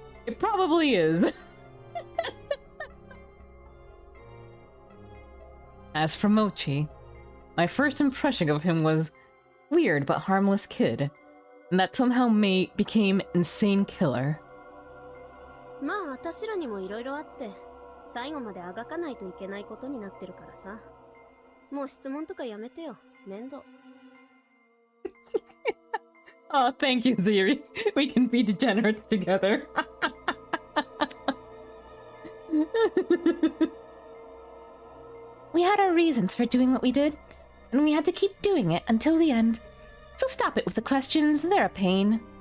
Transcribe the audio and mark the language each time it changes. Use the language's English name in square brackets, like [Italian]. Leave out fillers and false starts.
[English] It probably is. As for Mochi, my first impression of him was weird but harmless kid, and that somehow became insane killer. [Japanese] まあ私らにもいろいろあって最後まであがかないといけないことになってるからさ。もう質問とかやめてよ。面倒。 [English] Oh, thank you, Ziri. We can be degenerates together. We had our reasons for doing what we did, and we had to keep doing it until the end. So stop it with the questions, they're a pain.